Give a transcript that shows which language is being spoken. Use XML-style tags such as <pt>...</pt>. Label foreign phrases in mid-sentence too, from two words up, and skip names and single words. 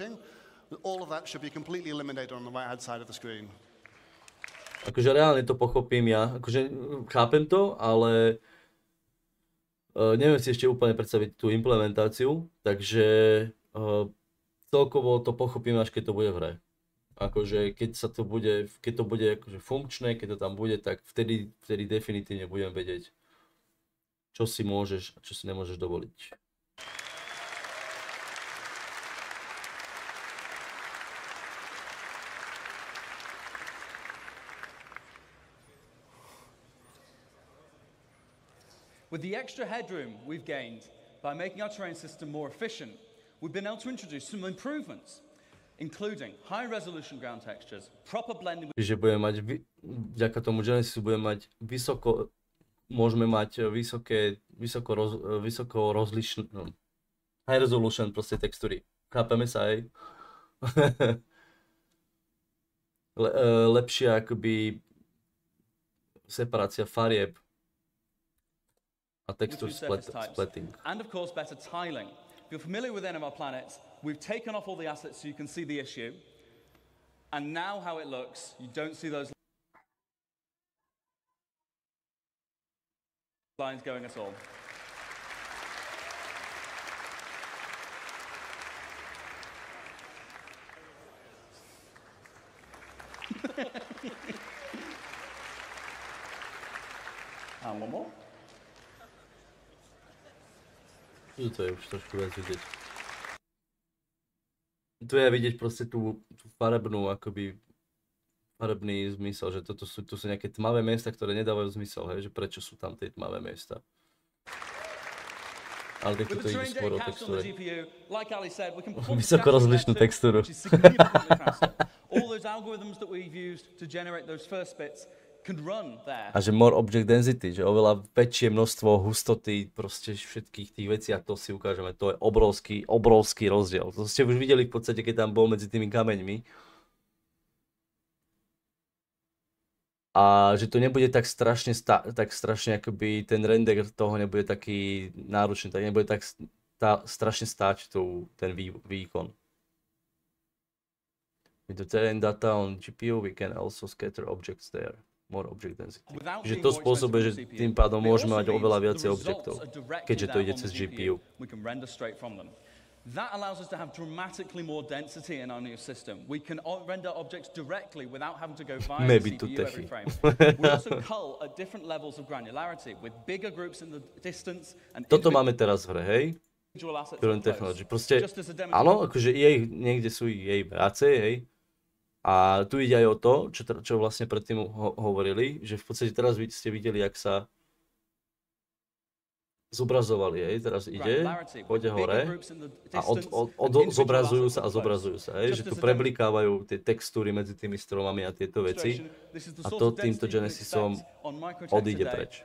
<sk>Akože reálne to pochopím ja, akože chápem to, ale neviem si ešte úplne predstaviť tú implementáciu, takže celkovo to pochopím až keď to bude v hre. Akože keď to bude akože funkčné, keď to tam bude, tak vtedy definitívne budem vedieť, čo si môžeš a čo si nemôžeš dovoliť.</sk> <en>With the extra headroom we've gained by making our terrain system more efficient, we've been able to introduce some improvements, including high resolution ground textures, proper blending.</en> <sk>Čiže budeme mať, vďaka tomu Genesisu budeme mať môžeme mať vysoko rozlišné,</sk> <en>high resolution</en> <sk>proste textúry. Chápeme sa aj? Lepšia akoby separácia farieb a</sk> <en>texture splitting. And of course better tiling. If you're familiar with any of our planets, we've taken off all the assets so you can see the issue. And now how it looks, you don't see those lines going at all. And one more.</en> <sk>To je už trošku viac vidieť. Tu je vidieť proste tú farebnú, akoby farebný zmysel, že tu sú nejaké tmavé miesta, ktoré nedávajú zmysel, hej, že prečo sú tam tie tmavé miesta. Ale tak to ide skôr o textúre. Vysoko rozlišnú textúru. A že</sk> <en>more object density,</en> <sk>že oveľa väčšie množstvo hustoty proste všetkých tých vecí a to si ukážeme, to je obrovský rozdiel. To ste už videli v podstate, keď tam bol medzi tými kameňmi. A že to nebude tak strašne akoby ten render toho nebude taký náročný, tak nebude tak strašne stáť ten výkon.</sk> <en>With the terrain data on GPU we can also scatter objects there. More object density.</en> <sk>Že to spôsobuje, že tým pádom môžeme mať oveľa viacej objektov, keďže to ide cez GPU.</sk> <en>That allows us to have dramatically more density in our new system. We can render objects directly without having to go via the CPU every frame. We also cull at different levels of granularity with bigger groups in the distance and</en> <sk>Toto máme teraz v hre, hej?</sk> <en>Current technology.</en> <sk>Proste, áno, akože jej, niekde sú jej práce, hej? A tu ide aj o to, čo vlastne predtým hovorili, že v podstate teraz ste videli, jak sa zobrazovali, hej, teraz ide, pôjde hore a zobrazujú sa a zobrazujú sa, hej, že tu preblikávajú tie textúry medzi tými stromami a tieto veci a to týmto Genesisom odíde preč.</sk>